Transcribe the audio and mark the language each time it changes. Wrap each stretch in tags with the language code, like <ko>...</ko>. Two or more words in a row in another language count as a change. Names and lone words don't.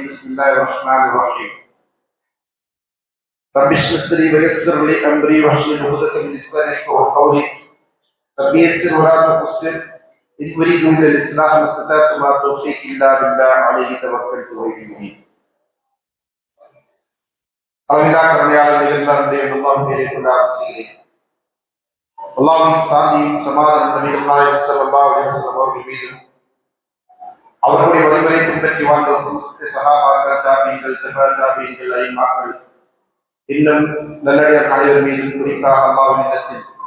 <ar>بسم الله الرحمن الرحيم. رب اشرح لي ويسر لي أمري واحلل عقدة من لساني يفقهوا قولي. رب يسر ولا تعسر. إن أريد إلا الإصلاح ما استطعت وما توفيقي إلا بالله عليه توكلت وإليه أنيب.</ar> <ta>அளவில்லா கருணையாளர் நிகழ்ந்தாருடைய அல்லாஹ் பேரை கொண்டு ஆரம்பிக்கிறேன். அல்லாஹ்வின் சாந்தியும் சமாதானம் நபிகள் நாயகம்</ta> <ar>صلى الله عليه وسلم</ar> <ta>அவர்கள் மீதும், அவர்களுடைய வழிமுறை பின்பற்றி வாழ்ந்த சஹாபாக்கள், தாபீன்கள், தபீன்கள், ஐமாக்கள், இன்னும் நல்லடியார் அனைவர் மீதும், குறிப்பாக அல்லாஹ்வின் இல்லத்தில்</ta>